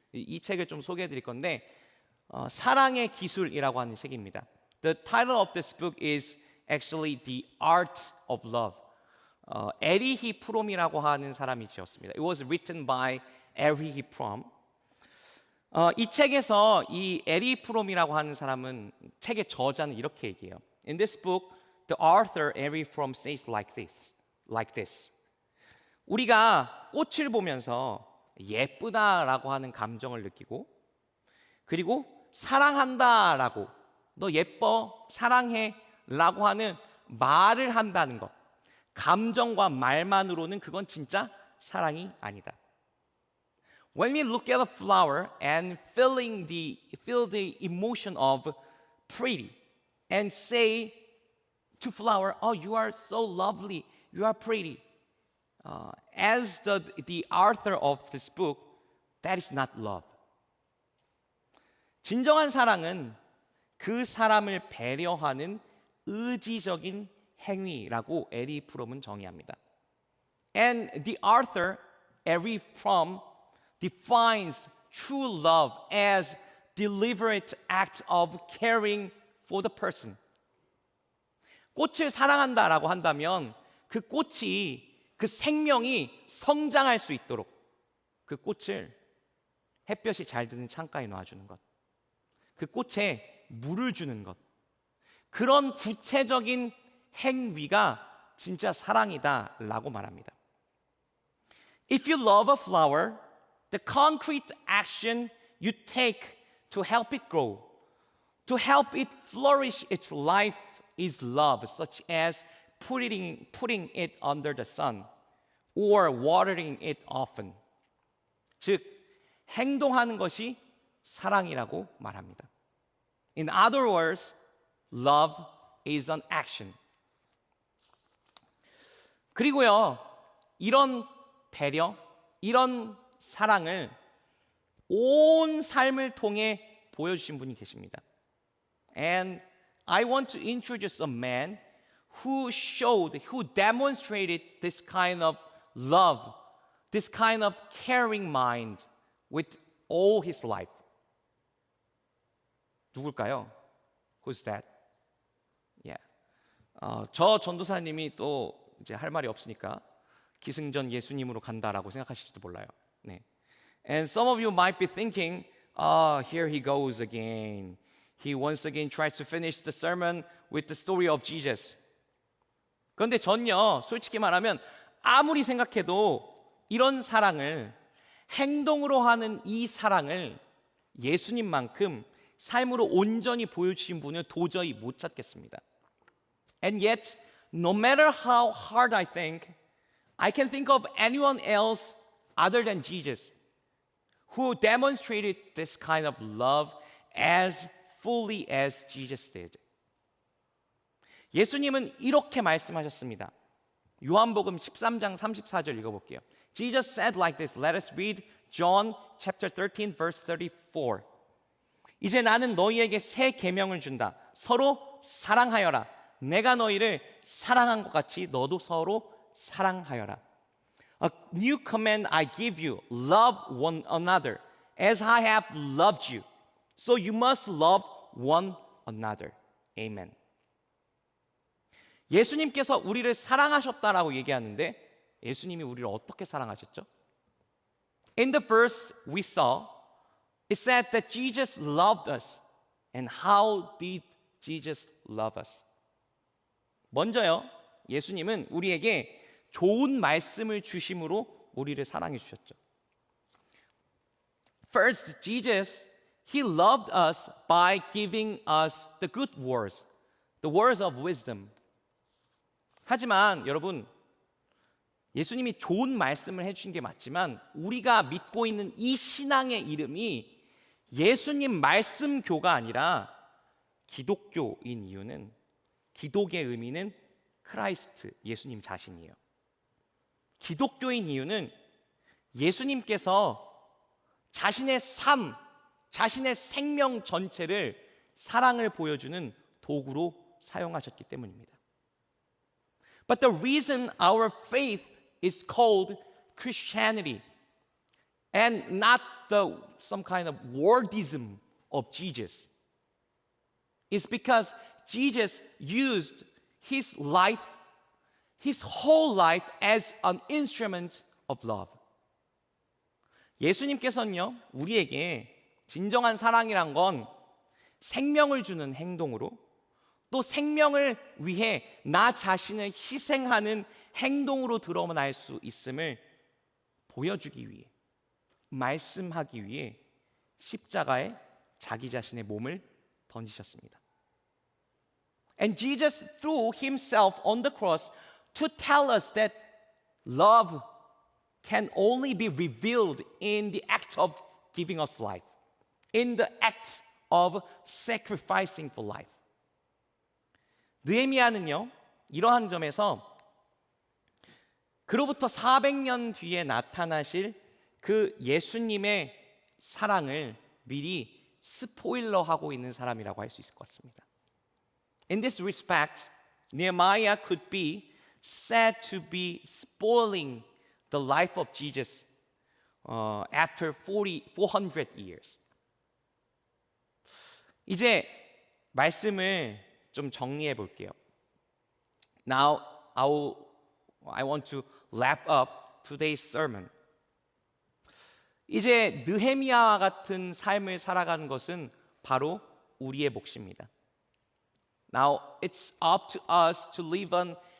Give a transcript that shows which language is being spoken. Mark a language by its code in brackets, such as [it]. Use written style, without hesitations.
[ko] 이 책을 좀 소개해 드릴 건데 사랑의 기술이라고 하는 책입니다. [en] The title of this book is actually The Art of Love. [ko] 에리히 프롬이라고 하는 사람이 지었습니다. [en] It was written by 에리히 프롬. [ko] 이 책에서 이 에리 프롬이라고 하는 사람은 책의 저자는 이렇게 얘기해요. [en] In this book, the author Eri Fromm says like this. [ko] 우리가 꽃을 보면서 예쁘다라고 하는 감정을 느끼고 그리고 사랑한다라고 너 예뻐, 사랑해라고 하는 말을 한다는 것. 감정과 말만으로는 그건 진짜 사랑이 아니다. [en] When we look at a flower and feel the emotion of pretty and say to flower, oh, you are so lovely, you are pretty. As the author of this book, that is not love. [ko] 진정한 사랑은 그 사람을 배려하는 의지적인 행위라고 에리 프롬은 정의합니다. [en] And the author, Eri Fromm, defines true love as deliberate act of caring for the person. [ko] 꽃을 사랑한다라고 한다면 그 꽃이 그 생명이 성장할 수 있도록 그 꽃을 햇볕이 잘 드는 창가에 놔주는 것, 그 꽃에 물을 주는 것, 그런 구체적인 행위가 진짜 사랑이다라고 말합니다. [en] If you love a flower, the concrete action you take to help it grow, to help it flourish its life is love, such as putting it under the sun or watering it often. [ko] 즉, 행동하는 것이 사랑이라고 말합니다. [en] In other words, love is an action. [ko] 그리고요, 이런 배려, 이런 사랑을 온 삶을 통해 보여주신 분이 계십니다. [en] And I want to introduce a man who demonstrated this kind of love, this kind of caring mind with all his life. [ko] 누굴까요? [en] Who's that? Yeah. [ko] 저 전도사님이 또 이제 할 말이 없으니까 기승전 예수님으로 간다라고 생각하실지도 몰라요. 네. [en] And some of you might be thinking, here he goes again. He once again tries to finish the sermon with the story of Jesus. [ko] 그런데 전요, 솔직히 말하면 아무리 생각해도 이런 사랑을, 행동으로 하는 이 사랑을 예수님만큼 삶으로 온전히 보여주신 분을 도저히 못 찾겠습니다. [en] And yet, no matter how hard I can think of anyone else other than Jesus who demonstrated this kind of love as fully as Jesus did. [ko] 예수님은 이렇게 말씀하셨습니다. 요한복음 13장 34절 읽어볼게요. [en] Jesus said like this. Let us read John chapter 13 verse 34. [ko] 이제 나는 너희에게 새 계명을 준다. 서로 사랑하여라. 내가 너희를 사랑한 것 같이 너도 서로 사랑하여라. [en] A new command I give you. Love one another as I have loved you. So you must love one another. Amen. [ko] 예수님께서 우리를 사랑하셨다라고 얘기하는데 예수님이 우리를 어떻게 사랑하셨죠? [en] In the verse we saw, it said that Jesus loved us. And how did Jesus love us? [ko] 먼저요, 예수님은 우리에게 좋은 말씀을 주심으로 우리를 사랑해 주셨죠. [en] First, Jesus, He loved us by giving us the good words, the words of wisdom. [ko] 하지만 여러분, 예수님이 좋은 말씀을 해주신 게 맞지만 우리가 믿고 있는 이 신앙의 이름이 예수님 말씀교가 아니라 기독교인 이유는 기독의 의미는 크라이스트, 예수님 자신이에요. 기독교인 이유는 예수님께서 자신의 삶, 자신의 생명 전체를 사랑을 보여주는 도구로 사용하셨기 때문입니다. [en] But the reason our faith is called Christianity and not some kind of wordism of Jesus is because Jesus used his life, his whole life as an instrument of love. [ko] 예수님께서는요, 우리에게 진정한 사랑이란 건 생명을 주는 행동으로 또 생명을 위해 나 자신을 희생하는 행동으로 드러날 수 있음을 보여주기 위해, 말씀하기 위해 십자가에 자기 자신의 몸을 던지셨습니다. [en] And Jesus threw himself on the cross to tell us that love can only be revealed in the act of giving us life, in the act of sacrificing for life. [ko] 느헤미야는요, 이러한 점에서 그로부터 400년 뒤에 나타나실 그 예수님의 사랑을 미리 스포일러하고 있는 사람이라고 할 수 있을 것 같습니다. [en] In this respect, Nehemiah could be said to be spoiling the life of Jesus after 400 years. [ko] 이제 말씀을 좀 정리해 볼게요. [en] Now, I want to wrap up today's sermon. [ko] 이제 느헤미야와 같은 삶을 살아가는 것은 바로 우리의 몫입니다. [en] Now, it's up to us to live an